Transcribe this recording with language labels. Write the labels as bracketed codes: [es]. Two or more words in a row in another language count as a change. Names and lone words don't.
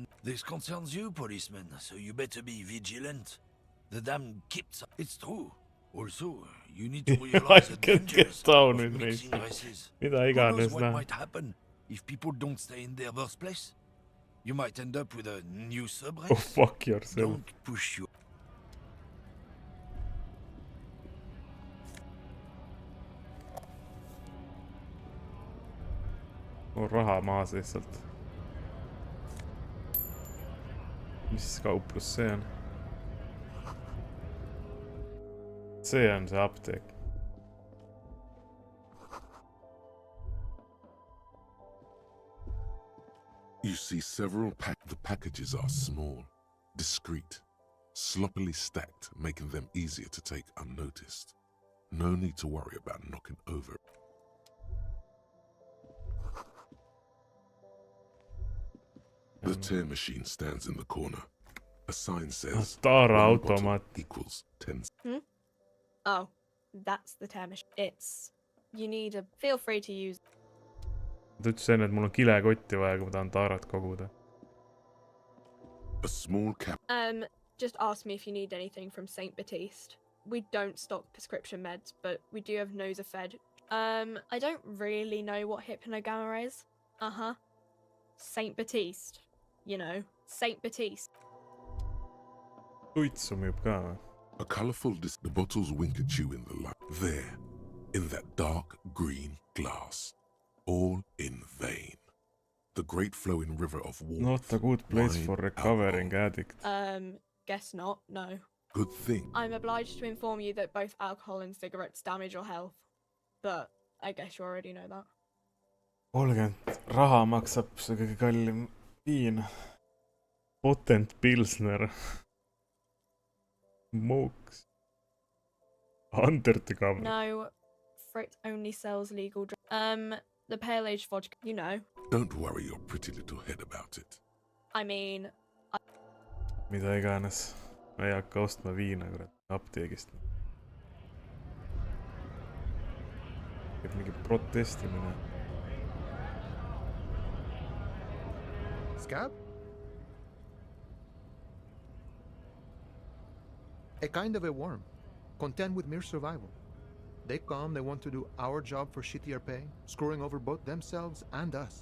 [en] This concerns you, policeman, so you better be vigilant. The damn kids... It's true. Also, you need to realize the dangers of mixing races. Who knows what might happen if people don't stay in their birthplace? You might end up with a new subrace. Oh, fuck yourself. Don't push you. [et] On raha maas lihtsalt. Mis kauplus see on? See on see apteek. [en] You see several the packages are small, discreet, sloppily stacked, making them easier to take unnoticed. No need to worry about knocking over. The tear machine stands in the corner. A sign says [et] Tara [en] one bottle [et] automat. [en] equals 10. Oh, that's the tear machine. It's... You need a... Feel free to use... [et] Ta ütles enne, et mul on kilekotti vaja, kui ma tahan taarat koguda. [en] A small cap. Just ask me if you need anything from St. Baptiste. We don't stock prescription meds, but we do have Nosafed. I don't really know what hypnogamma is. Uh-huh. St. Baptiste. You know, St. Baptiste. [et] Suitsu müüb ka või? [en] A colourful the bottles wink at you in the light. There, in that dark green glass. All in vain. The great flowing river of warmth. Not a good place wine, for recovering addict. Guess not, no. Good thing. I'm obliged to inform you that both alcohol and cigarettes damage your health. But I guess you already know that. [et] 30 raha maksab see kõige kallim viin. [en] Potent Pilsner. Mooks. Undercover. No, Frit only sells legal the pale aged vodka, you know. Don't worry your pretty little head about it. I mean... [et] Mida iganes. Ma ei hakka ostma viina, kurat, apteegist. Käib mingi protestimine. [en] Scab? A kind of a worm, content with mere survival. They come, they want to do our job for shittier pay, screwing over both themselves and us.